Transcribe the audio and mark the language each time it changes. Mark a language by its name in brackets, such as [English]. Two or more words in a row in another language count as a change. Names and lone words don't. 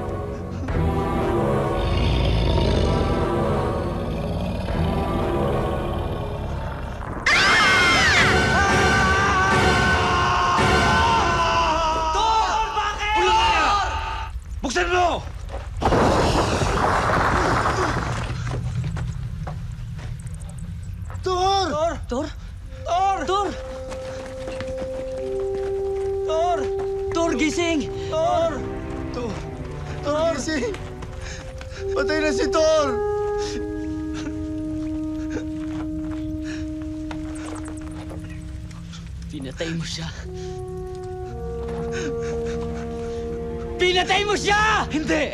[Filipino] Tor! Bakit? Buksan mo! Tor! Tor! Tor! Tor! Tor! Tor! Tor, gising! Tor! Tor! Tor! Gising! Patay na si Tor! Pinatay mo siya. Pinatay mo siya! Hindi!